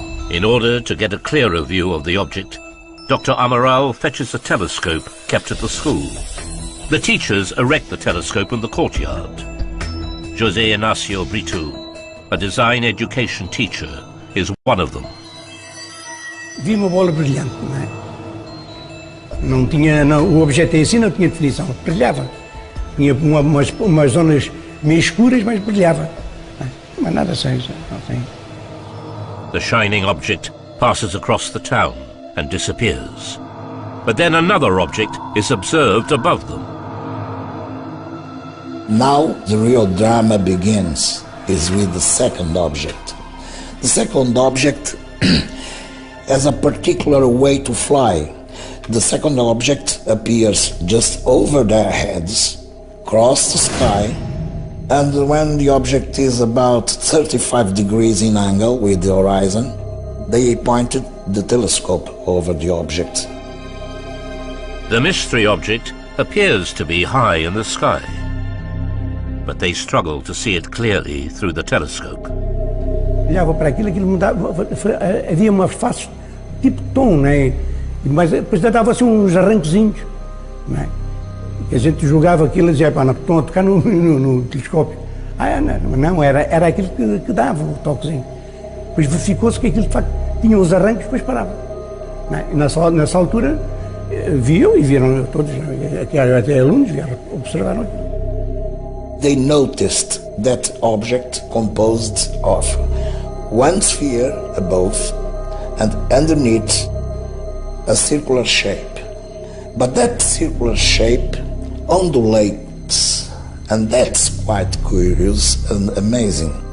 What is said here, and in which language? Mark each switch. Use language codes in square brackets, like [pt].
[en] In order to get a clearer view of the object, Dr. Amaral fetches a telescope kept at the school. The teachers erect the telescope in the courtyard. José Inácio Brito, a design education teacher, is one of them. [pt] Vi uma bola brilhante, não é? Não tinha, não, o objeto em si não tinha definição, brilhava. Tinha umas zonas meio escuras, mas brilhava. Mas nada sei, não sei. [en] The shining object passes across the town and disappears. But then another object is observed above them. Now the real drama begins, is with the second object. The second object has a particular way to fly. The second object appears just over their heads, across the sky, and when the object is about 35 degrees in angle with the horizon, they pointed the telescope over the object. The mystery object appears to be high in the sky, but they struggle to see it clearly through the telescope. [pt] Olhava para aquilo mudava, havia uma face tipo tom, né? Mas depois dava-se uns arranquezinhos, né? E a gente jogava aquilo e dizia, pá, não estão a tocar no telescópio. Não, era aquilo que dava o toquezinho. Depois verificou-se que aquilo de facto tinha os arranques, depois parava. Né? E nessa altura viram todos, até alunos, observaram aquilo. [en] They noticed that object composed of one sphere above and underneath a circular shape. But that circular shape undulates, and that's quite curious and amazing.